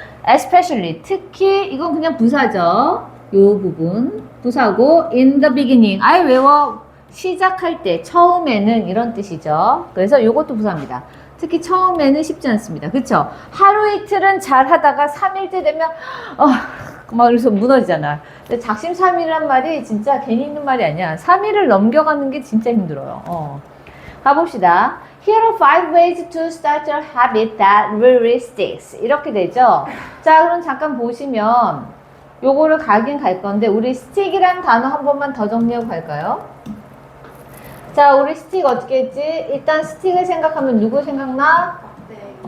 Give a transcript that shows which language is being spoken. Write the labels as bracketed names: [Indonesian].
[Korean] especially 특히 이건 그냥 부사죠. 요 부분 부사고 [English] in the beginning [Korean] 아예 외워 시작할 때 처음에는 이런 뜻이죠. 그래서 요것도 부사입니다. 특히 처음에는 쉽지 않습니다. 그쵸? 하루 이틀은 잘 하다가 3일째 되면 막 그래서 무너지잖아. 근데 작심삼일이란 말이 진짜 괜히 있는 말이 아니야. 3일을 넘겨가는 게 진짜 힘들어요. 가봅시다. [English] Here are 5 ways to start a habit that really sticks. [Korean] 이렇게 되죠? 자, 그럼 잠깐 보시면 요거를 가긴 갈 건데 우리 stick이란 단어 한 번만 더 정리하고 갈까요? 자, 우리 스틱 어떻게 했지? 일단 스틱을 생각하면 누구 생각나? 막대기.